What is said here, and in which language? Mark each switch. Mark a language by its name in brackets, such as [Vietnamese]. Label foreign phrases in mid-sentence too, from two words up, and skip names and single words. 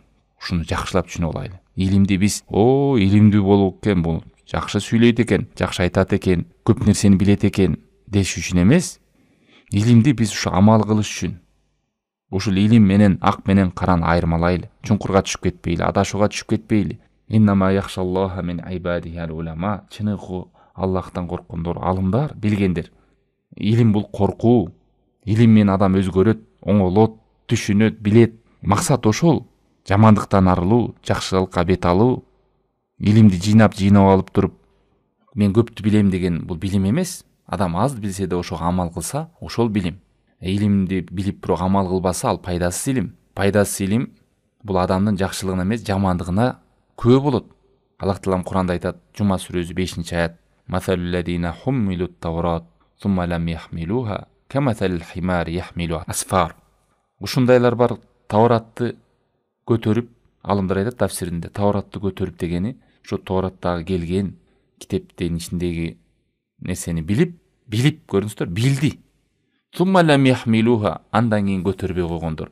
[Kyrgyz] Ушуну жакшылап түшүнүп алайлы. Илимди биз илимдүү болуп экен, бул жакшы сүйлөйт экен, жакшы айтат экен, көп нерсени билет экен деш үчүн эмес. Илимди биз ушу амал кылыш үчүн, ушул илим менен ак менен караны айырмалайлы, чуңкурга түшүп кетпейли, адашууга түшүп кетпейли. [Arabic] إنما يخشى الله من عباده العلماء. [Kyrgyz] Чыныгы Аллахтан корккондор, алымдар, билгендер. Илим бул коркуу. Илим менен адам өзгөрөт, оңолот, түшүнөт, билет. Максат ошол. жамандыктан арылуу, жакшылыкка бет алуу, илимди жыйнап алып туруп мен көптү билем деген бул билим эмес. Адам аз билсе да ошого амал кылса, ошол билим. Илимди билип бирок амал кылбаса, ал пайдасыз илим. Пайдасыз илим бул адамдын жакшылыгына эмес, жамандыгына күбө болот. Аллах Таалам Куранда айтат, Жума сүрөсү 5-аят: [Arabic] "مثل الذين حملوا التوراة, ثم لم يحملوها كمثل الحمار يحمل أسفارا." [Kyrgyz] Ушундайлар бар, Тауратты көтөрүп, алымдар айтат тафсиринде, Тауратты көтөрүп дегени ошо Таураттагы келген китептин ичиндеги нерсени билип көрүңүздөр, билди. [Arabic] ثم لم يحملوها, [Kyrgyz] андан кийин көтөрбөй койгондор.